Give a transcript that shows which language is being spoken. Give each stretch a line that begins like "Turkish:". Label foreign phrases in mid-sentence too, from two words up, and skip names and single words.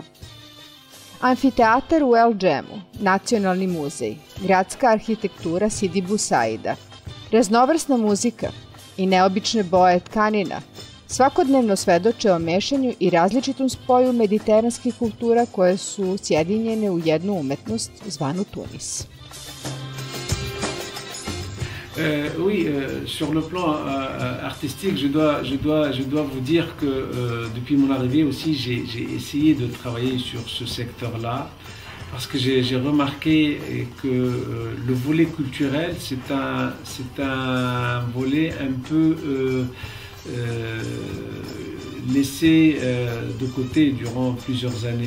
Serbian: Amfiteatar u El Džemu, Nacionalni muzej, gradska arhitektura Sidi Busaida, raznovrsna muzika i neobične boje tkanina svakodnevno svedoče o mešanju i različitom spoju mediteranskih kultura koje su sjedinjene u jednu umetnost zvanu Tunis.
French: Oui, sur le plan artistique, je dois vous dire que depuis mon arrivée aussi, j'ai essayé de travailler sur ce secteur-là, parce que j'ai remarqué que le volet culturel, c'est un volet un peu laissé de côté durant plusieurs années.